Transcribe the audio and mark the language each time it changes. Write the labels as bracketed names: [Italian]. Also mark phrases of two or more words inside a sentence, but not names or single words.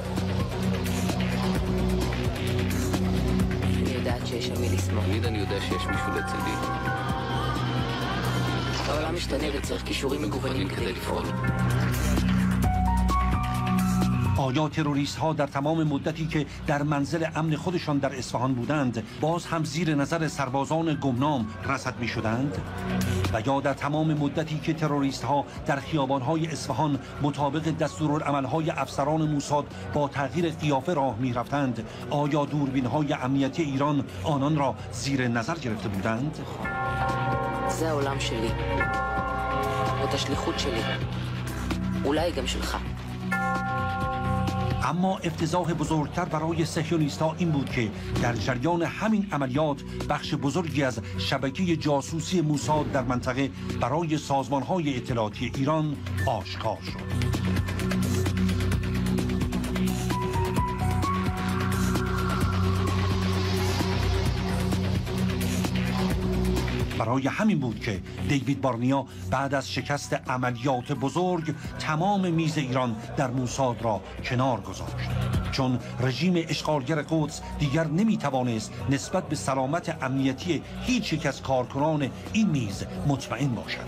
[Persian] آیا تروریست ها در تمام مدتی که در منزل امن خودشان در اصفهان بودند باز هم زیر نظر سربازان گمنام رصد می شدند؟ و یا در تمام مدتی که تروریست ها در خیابان های اصفهان مطابق دستورالعمل های افسران موساد با تغییر قیافه راه می رفتند، آیا دوربین های امنیتی ایران آنان را زیر نظر گرفته بودند؟ [Hebrew] זה העולם שלי, זאת השליחות שלי, אולי גם שלך. [Persian] اما افتضاح بزرگتر برای صهیونیست‌ها این بود که در جریان همین عملیات بخش بزرگی از شبکه جاسوسی موساد در منطقه برای سازمان‌های اطلاعاتی ایران آشکار شد. برای همین بود که دیوید بارنیا بعد از شکست عملیات بزرگ تمام میز ایران در موساد را کنار گذاشت، چون رژیم اشغالگر قدس دیگر نمیتوانست نسبت به سلامت امنیتی هیچ یک از کارکنان این میز مطمئن باشد.